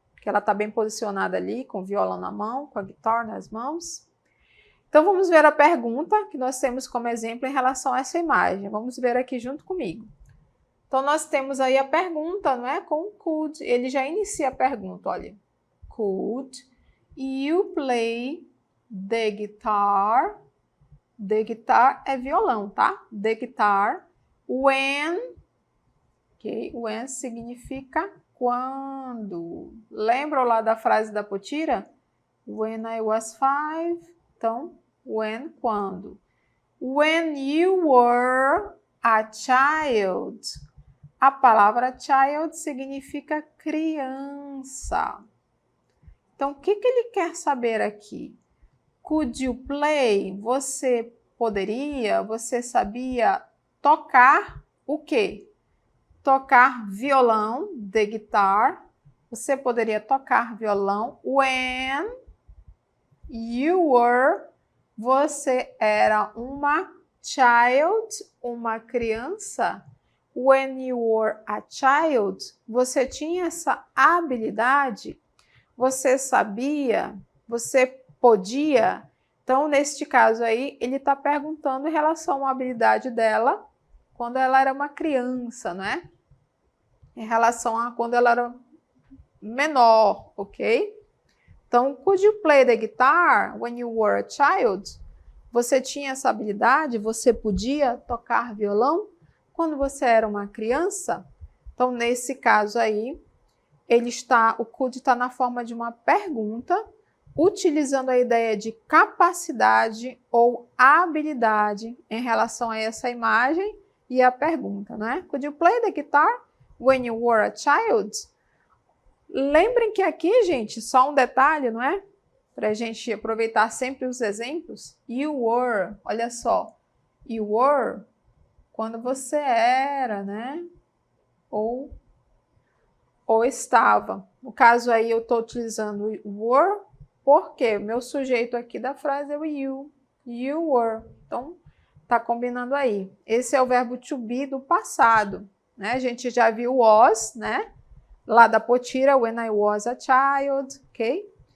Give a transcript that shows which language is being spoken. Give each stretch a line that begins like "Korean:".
Portuguese: Que ela tá bem posicionada ali, com o violão na mão, com a guitar nas mãos. Então, vamos ver a pergunta que nós temos como exemplo em relação a essa imagem. Vamos ver aqui junto comigo. Então, nós temos aí a pergunta, não é? Com could. Ele já inicia a pergunta, olha.
English: Could you play the guitar? The guitar
Portuguese: é violão, tá?
English: The guitar when... Okay?
Portuguese: When significa quando. Lembram lá da frase da Potira?
English: When I was 5. Então, when, quando. When you were a child.
Portuguese: A palavra child significa criança. Então, o que ele quer saber aqui?
English: Could you play?
Portuguese: Você poderia, você sabia tocar o quê? Tocar violão, the guitar. Você poderia tocar violão
English: when you were,
Portuguese: você era uma child, uma criança.
English: When you were a child,
Portuguese: você tinha essa habilidade, você sabia, você podia. Então, neste caso aí, ele está perguntando em relação à habilidade dela quando ela era uma criança, né? Em relação a quando ela era menor, ok?
English: Então, could you play the guitar when you were a child?
Portuguese: Você tinha essa habilidade? Você podia tocar violão quando você era uma criança? Então, nesse caso aí, o could está na forma de uma pergunta, utilizando a ideia de capacidade ou habilidade em relação a essa imagem e a pergunta, né?
English: Could you play the guitar when you were a child?
Portuguese: Lembrem que aqui, gente, só um detalhe, não é? Para a gente aproveitar sempre os exemplos.
English: You were,
Portuguese: olha só. You were, quando você era, né? Ou estava. No caso aí, eu estou utilizando were, porque o meu sujeito aqui da frase é o you.
English: You were.
Portuguese: Então, tá combinando aí. Esse é o verbo to be do passado, né? A gente já viu was, né? Lá da Potira,
English: when I was a child, ok?